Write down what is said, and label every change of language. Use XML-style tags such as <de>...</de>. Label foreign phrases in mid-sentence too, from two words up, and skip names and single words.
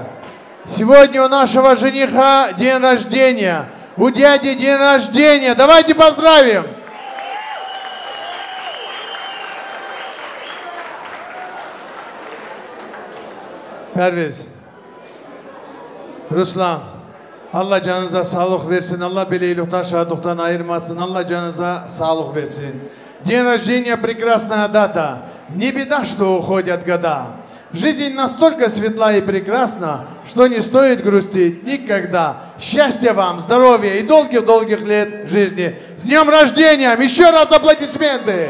<ru>Сегодня у нашего жениха день рождения, у дяди день рождения. Давайте поздравим!</ru> <tr>Perviz, Ruslan, Allah canınıza sağlık versin, Allah beleylikten, şadlıktan ayırmasın, Allah canınıza sağlık versin.</tr> <ru>День рождения – прекрасная дата. Не беда, что уходят года. Жизнь настолько светла и прекрасна, что не стоит грустить никогда. Счастья вам, здоровья и долгих-долгих лет жизни. С днем рождения! Еще раз аплодисменты!</ru>